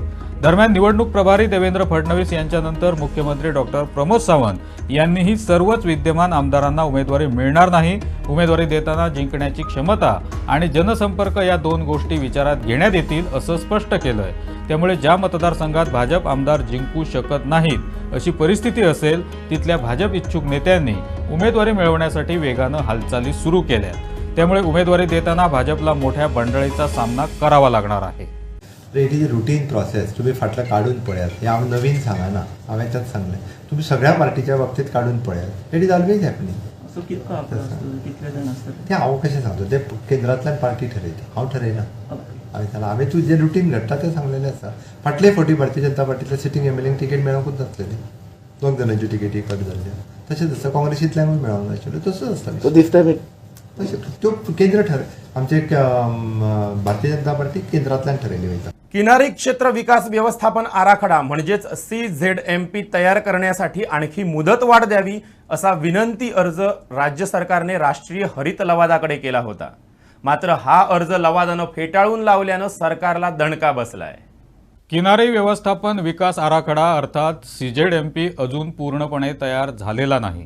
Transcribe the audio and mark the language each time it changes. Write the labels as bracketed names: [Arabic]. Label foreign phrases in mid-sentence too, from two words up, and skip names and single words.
[Marathi] दरम्यान निवडणूक प्रभारी देवेंद्र फडणवीस यांच्यानंतर मुख्यमंत्री डॉक्टर प्रमोद सावंत यांनीही सर्वच विद्यमान आमदारांना उमेदवारी मिळणार नाही, उमेदवारी देताना जिंकण्याची क्षमता आणि जनसंपर्क या 2 गोष्टी विचारात घेण्यात येतील असं स्पष्ट केलंय. त्यामुळे ज्या मतदारसंघात भाजप आमदार जिंकू शकत नाहीत अशी परिस्थिती असेल तिथल्या भाजप इच्छुक नेत्यांनी उमेदवारी मिळवण्यासाठी वेगानं हालचाली सुरू केल्या. त्यामुळे उमेदवारी देताना भाजपला मोठ्या बंडळीचा सामना करावा लागणार आहे. [English] It is a routine process. [Konkani] तुम्ही फाटलं काढून पळयात. हे हांव नवीन सांगा ना, हांवें त्याच सांगलें. तुम्ही सगळ्या पार्टीच्या बाबतीत काढून पळयात. [English] It is always happening. [Konkani] ते हांव कशें सांगतो, ते केंद्रांतल्यान पार्टी ठरयता, हांव ठरयना. हांवें तूं जे रुटीन घडटा तें सांगलेलें आसा. फाटले फावटी भारतीय जनता पार्टीतल्या सिटींग एमएलएंक तिकेट मेळोंकूच नासलेली. 2 जाणांच्यो तिकेटी कट जाल्ल्यो. तशेंच आसा काँग्रेसींतल्यानूय मेळोंक नाशिल्ल्यो. तसोच आसता तो दिसता त्यो केंद्र आमचे भारतीय जनता पार्टी केंद्रांतल्यान ठरयली वयता. [Marathi] किनारी क्षेत्र विकास व्यवस्थापन आराखडा म्हणजेच CZMP तयार करण्यासाठी आणखी मुदतवाढ द्यावी असा विनंती अर्ज राज्य सरकारने राष्ट्रीय हरित लवादाकडे केला होता. मात्र हा अर्ज लवादानं फेटाळून लावल्यानं सरकारला दणका बसलाय. किनारी व्यवस्थापन विकास आराखडा अर्थात CZMP अजून पूर्णपणे तयार झालेला नाही.